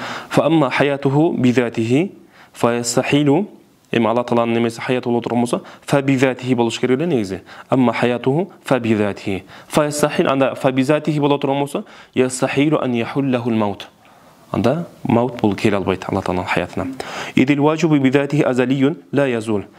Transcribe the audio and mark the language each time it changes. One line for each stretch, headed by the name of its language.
Arabic: فأما حياته بذاته فيستحيل.
Kyrgyz: Эми Алла Тааланын немеси хаяты боло турган болсо, فبذاته болуш керек эле негизи.
Arabic: أما حياته فبذاته. فيستحيل
Kyrgyz: анда
Arabic: فبذاته
Kyrgyz: боло турган болсо,
Arabic: يستحيل أن يحله الموت.
Kyrgyz: Анда маут бул келе албайт Алла Тааланын хаятына.
Arabic: Идил важибу бидатихи азалиюн ла язул.